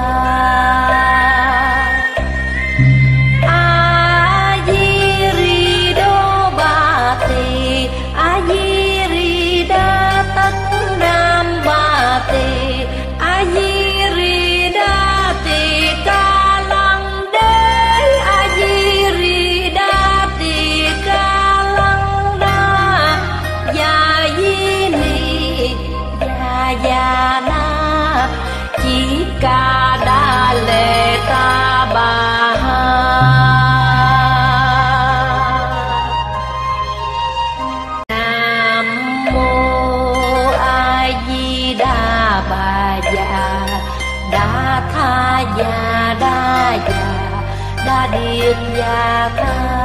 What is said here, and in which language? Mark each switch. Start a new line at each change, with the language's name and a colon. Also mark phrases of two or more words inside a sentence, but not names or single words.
Vietnamese: A Di Ri Đô Ba Tỳ, A Di Ri Đa tất nam ba tỳ, A Di Ri Đa tỳ ca lăng đế, A Di Ri Đa tỳ ca lăng đa, ya di ni ya na chỉ ca đa lệ ta bà ha. Nam mô A Di Đà Bà Già Đa Tha Già Đa Già Đa Điệt Già Ca.